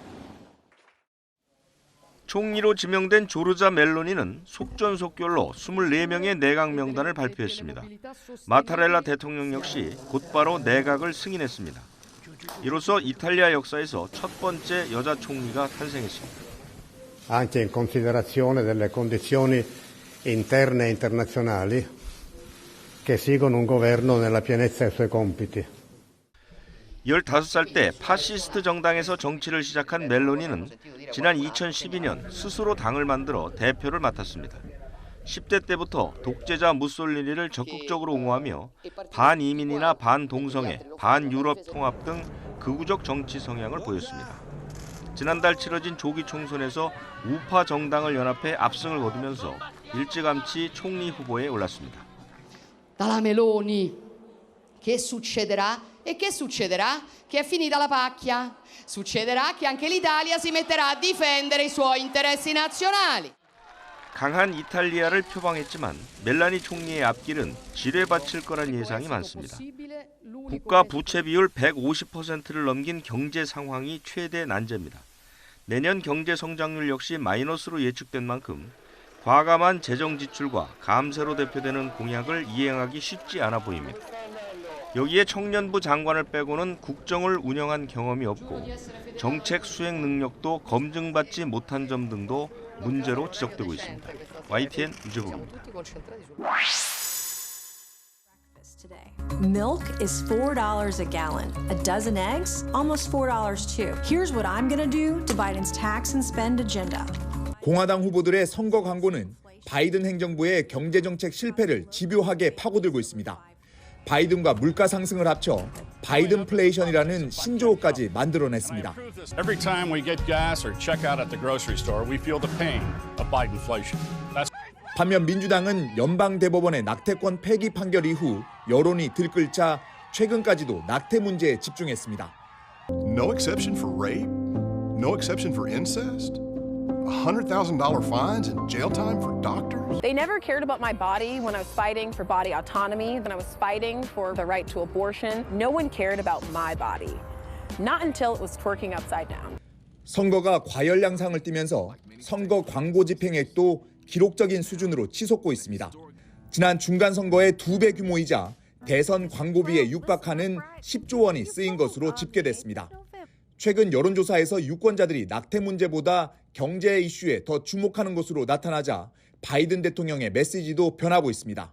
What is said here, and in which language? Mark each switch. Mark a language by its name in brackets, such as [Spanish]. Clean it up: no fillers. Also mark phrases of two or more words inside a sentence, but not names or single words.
[Korean] 총리로 지명된 조르자 멜로니는 속전속결로 24명의 내각 명단을 발표했습니다. 마타렐라 대통령 역시 곧바로 내각을 승인했습니다. 이로써 이탈리아 역사에서 첫 번째 여자 총리가 탄생했습니다. [Italian] Anche in considerazione delle condizioni interne e internazionali che esigono un governo nella pienezza dei suoi compiti. [Korean] 15살 때 파시스트 정당에서 정치를 시작한 멜로니는 지난 2012년 스스로 당을 만들어 대표를 맡았습니다. 10대 때부터 독재자 무솔리니를 적극적으로 옹호하며 반이민이나 반동성애, 반유럽 통합 등 극우적 정치 성향을 보였습니다. 지난달 치러진 조기 총선에서 우파 정당을 연합해 압승을 거두면서 일찌감치 총리 후보에 올랐습니다. [Italian] Dalla Meloni, che succederà? E che succederà? Che è finita la pacchia. Succederà che anche l'Italia si metterà a difendere i suoi interessi nazionali. [Korean] 강한 이탈리아를 표방했지만 멜라니 총리의 앞길은 지뢰밭일 거란 예상이 많습니다. 국가 부채 비율 150%를 넘긴 경제 상황이 최대 난제입니다. 내년 경제 성장률 역시 마이너스로 예측된 만큼 과감한 재정 지출과 감세로 대표되는 공약을 이행하기 쉽지 않아 보입니다. 여기에 청년부 장관을 빼고는 국정을 운영한 경험이 없고 정책 수행 능력도 검증받지 못한 점 등도 문제로 지적되고 있습니다. YTN 유재복입니다. [English] Milk is $4 a gallon. A dozen eggs, almost $4 too. Here's what I'm going to do to Biden's tax and spend agenda. [Korean] 공화당 후보들의 선거 광고는 바이든 행정부의 경제정책 실패를 집요하게 파고들고 있습니다. 바이든과 물가 상승을 합쳐 바이든플레이션이라는 신조어까지 만들어냈습니다. [English] Every time we get gas or check out at the grocery store, we feel the pain of Bidenflation. [Korean] 반면 민주당은 연방대법원의 낙태권 폐기 판결 이후 여론이 들끓자 최근까지도 낙태 문제에 집중했습니다. [English] No exception for rape? No exception for incest? $100,000 fines and jail time for doctors? They never cared about my body when I was fighting for body autonomy, when I was fighting for the right to abortion. No one cared about my body. Not until it was twerking upside down. [Korean] 선거가 과열 양상을 띠면서 선거 광고 집행액도 기록적인 수준으로 치솟고 있습니다. 지난 중간선거의 2배 규모이자 대선 광고비에 육박하는 10조 원이 쓰인 것으로 집계됐습니다. 최근 여론조사에서 유권자들이 낙태 문제보다 경제 이슈에 더 주목하는 것으로 나타나자 바이든 대통령의 메시지도 변하고 있습니다.